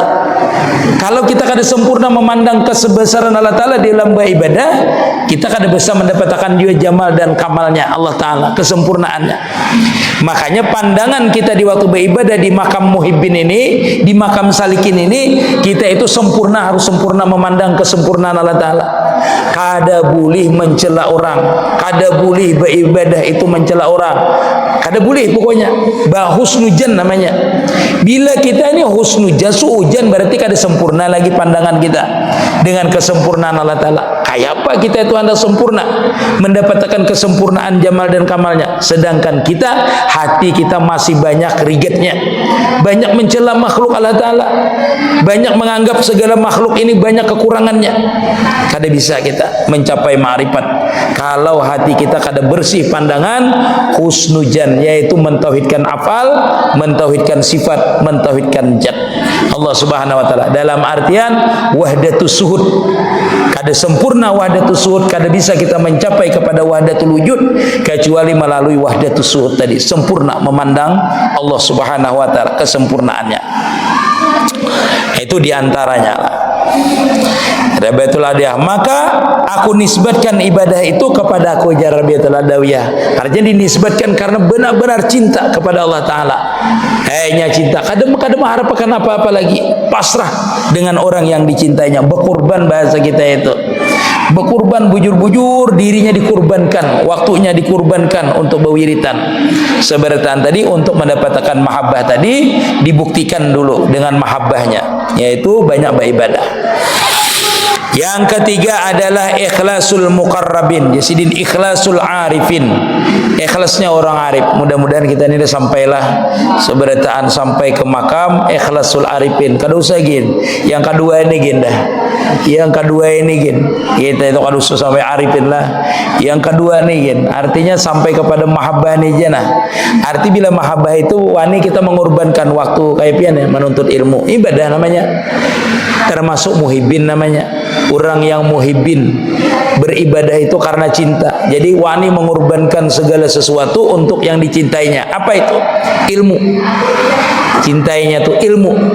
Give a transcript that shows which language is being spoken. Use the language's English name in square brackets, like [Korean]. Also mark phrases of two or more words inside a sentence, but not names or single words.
[Indonesian] Kalau kita kada sempurna memandang kebesaran Allah Ta'ala di dalam beribadah, kita kada bisa mendapatkan juga jamal dan kamalnya Allah Ta'ala, kesempurnaannya. Makanya pandangan kita di waktu beribadah di makam muhibbin ini, di makam salikin ini, kita itu sempurna, harus sempurna memandang kesempurnaan Allah Ta'ala. Kada boleh mencela orang, kada boleh beribadah itu mencela orang, kada boleh pokoknya. Husnujan namanya. Bila kita ini husnujan, suujan, berarti kada sempurna lagi pandangan kita dengan kesempurnaan Allah Ta'ala. Kayak apa kita itu hendak sempurna, mendapatkan kesempurnaan jamal dan kamalnya, sedangkan kita, hati kita masih banyak rigetnya, banyak mencela makhluk Allah Ta'ala, banyak menganggap segala makhluk ini banyak kekurangannya. Kada bisa kita mencapai ma'rifat kalau hati kita kada bersih pandangan husnujan, yaitu mentauhidkan afal, mentauhidkan sifat, mentauhidkan zat Allah [Arabic] Subhanahu wa Ta'ala. [Indonesian] Dalam artian [Arabic] wahdatus suhud, [Indonesian] kada sempurna [Arabic] wahdatus suhud, [Indonesian] kada bisa kita mencapai kepada [Arabic] wahdatul wujud [Indonesian] kecuali melalui [Arabic] wahdatus suhud [Indonesian] tadi, sempurna memandang Allah [Arabic] Subhanahu wa Ta'ala, [Indonesian] kesempurnaannya. Itu diantaranya lah. Rabiatul Adawiyah, maka aku nisbatkan ibadah itu kepada aku ya Rabiatul Adawiyah. Artinya dinisbatkan karena benar-benar cinta kepada Allah Ta'ala. Hanya cinta, kadang mengharapkan apa-apa lagi, pasrah dengan orang yang dicintainya, berkorban bahasa kita itu. Berkorban, bujur-bujur, dirinya dikurbankan, waktunya dikurbankan untuk berwiritan. Seberatan tadi untuk mendapatkan mahabbah tadi dibuktikan dulu dengan mahabbahnya, yaitu banyak beribadah. Yang ketiga adalah [Arabic] ikhlasul muqarrabin, [Indonesian] jadi [Arabic] ikhlasul arifin, [Indonesian] ikhlasnya orang arif. Mudah-mudahan kita ini dah sampailah seberataan sampai ke makam [Arabic] ikhlasul arifin. [Banjar] Kada usah gin, yang kedua ini gin dah. Yang kedua ini gin, kita itu kada usah sampai arifin lah. [Indonesian] Yang kedua ini gin, artinya sampai kepada mahabbah ni jenah. Arti bila mahabbah itu wani kita mengorbankan waktu kayak pian ya, menuntut ilmu, ibadah namanya. Termasuk muhibbin namanya. Orang yang muhibbin beribadah itu karena cinta. Jadi wani mengorbankan segala sesuatu untuk yang dicintainya. Apa itu? Ilmu. Cintainya tuh ilmu.